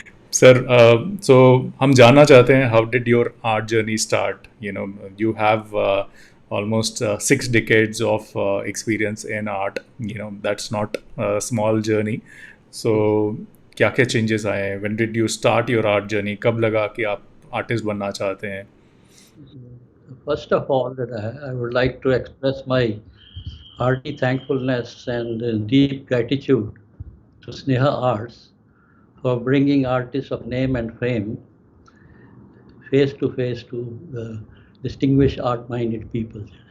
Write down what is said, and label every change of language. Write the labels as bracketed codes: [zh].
[en] Sir, so [hi] हम जानना चाहते हैं [en] how did your art journey start? You have almost 6 decades of experience in art. That's not a small journey. [hi] So क्या क्या changes आए हैं? [en] When did you start your art journey? [hi] कब लगा कि आप artist बनना चाहते हैं? [en] First of all, I would like to express my hearty thankfulness and deep gratitude to Sneha Arts for bringing artists of name and fame face to face to the distinguished art-minded people.